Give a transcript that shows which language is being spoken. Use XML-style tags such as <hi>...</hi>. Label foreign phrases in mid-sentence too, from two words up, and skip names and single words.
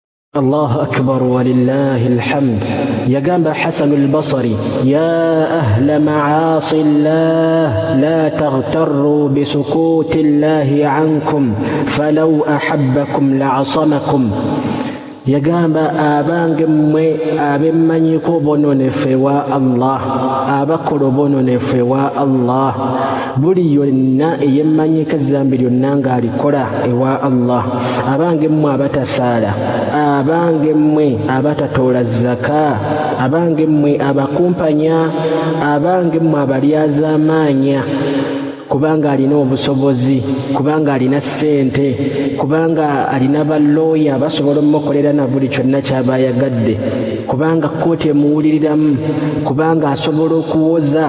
<ar>الله أكبر ولله الحمد. يقام حسن البصري: يا أهل معاصي الله لا تغتروا بسكوت الله عنكم فلو أحبكم لعصمكم.</ar> <lg>yagamba abange mmwe abemmanyiko bononefe wa Allah, abakola obononefe wa Allah, buli yonna eyemmanyika ezzambi lyonna ng'alikola ewa Allah, abange mmwe abatasaala, abange mmwe abatatoola zaka, abange mmwe abakumpanya, abange mmwe abalyazaamaanya, kubanga alina obusobozi, kubanga alina ssente, kubanga alina balooya basobola omukolera na buli kyonna ky'aba ayagadde, kubanga kkooti emuwuliriramu, kubanga asobola okuwoza.</lg>